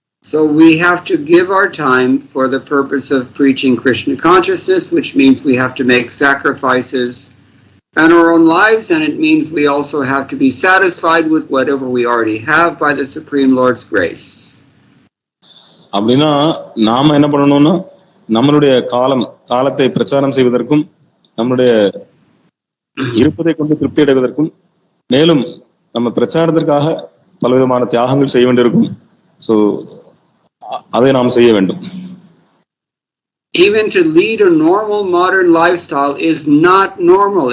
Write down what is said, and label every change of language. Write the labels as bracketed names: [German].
[English] So we have to give our time for the purpose of preaching Krishna consciousness, which means we have to make sacrifices in our own lives, and it means we also have to be satisfied with whatever we already have by the Supreme Lord's grace. [Tamil] அப்படின்னா நாம என்ன பண்ணணும்னா நம்மளுடைய காலத்தை பிரச்சாரம் செய்வதற்கும் நம்மளுடைய இருப்பதை கொண்டு திருப்தி அடைவதற்கும் மேலும் நம்ம பிரச்சாரத்திற்காக பலவிதமான தியாகங்கள் செய்ய வேண்டியிருக்கும். ஸோ அதை நாம் செய்ய வேண்டும். [English] Even to lead a normal modern lifestyle is not normal.